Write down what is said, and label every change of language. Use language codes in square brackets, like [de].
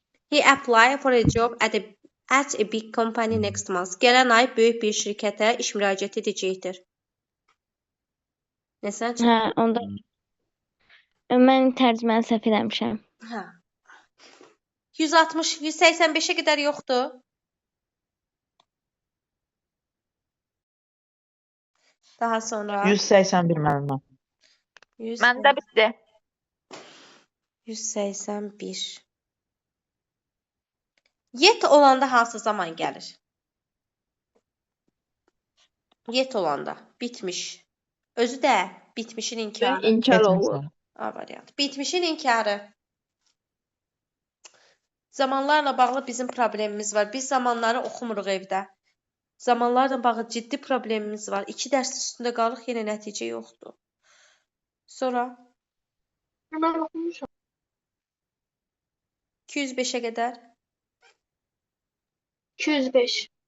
[en] He apply for a job at a big company next month. [az] Gələn ay böyük bir şirkətə iş müraciət edəcəkdir. Nəsə? Hə, onda mən tərcüməni səhv eləmişəm. Hə. 160, 185-ə qədər yoxdur. Daha sonra 181 müəllimə. 100, Məndə bitdi. 181. Yet olanda hansı zaman gəlir? Yet olanda bitmiş. Özü də bitmişin inkarı. İnkar olur. A variant. Bitmişin inkarı. Zamanlarla bağlı bizim problemimiz var. Biz zamanları oxumuruq evdə. Zamanlarla bağlı ciddi problemimiz var. 2 dərs üstündə qalıq, yenə nəticə yoxdur. Sonra Mən oxumuşam. 205-ə qədər 205.